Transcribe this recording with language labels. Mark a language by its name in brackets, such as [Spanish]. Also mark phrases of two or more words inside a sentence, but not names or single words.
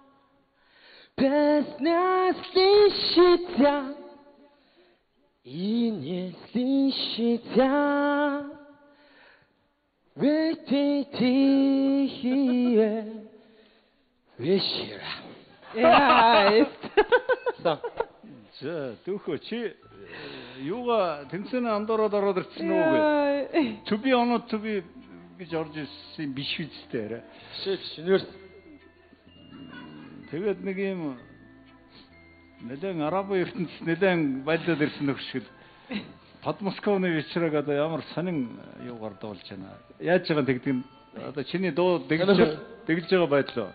[Russian] Песня слышится и не слышится в эти тихие вечера. [Mongolian] За, түүхөө чи юугаа тэнцэн андороод ороод ирсэн үү гэ. [English] To be or not to be [Mongolian] гэж орж ирсэн биш үстэй арай. Биш нэрс. Тэгээд нэг юм нэлээд араб ертөнцид нэлээд байлдаад ирсэн нөх шиг Подмосковны вечераг одоо ямар сонин юугаар дуулж байна. Яаж байгаа тэгдэг нь одоо чиний дуу дэглэж байгаа байдлаа.